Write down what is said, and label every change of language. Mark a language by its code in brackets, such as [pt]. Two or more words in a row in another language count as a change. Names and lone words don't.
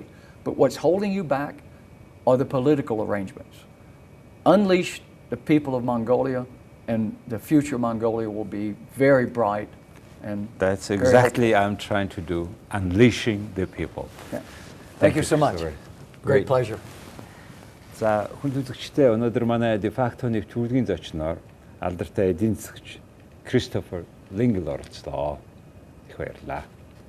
[en] But what's holding you back are the political arrangements. Unleash the people of Mongolia, and the future Mongolia will be very bright. And that's exactly what I'm trying to do, unleashing the people. Yeah. Thank you so much. Great pleasure. [mn] За хүн үзэгчдээ өнөөдөр манай [la] de facto [mn] нэвтрүүлгийн зочноор алдартай эдийн засагч Кристофер Лингл оролцлоо. Их баярлалаа.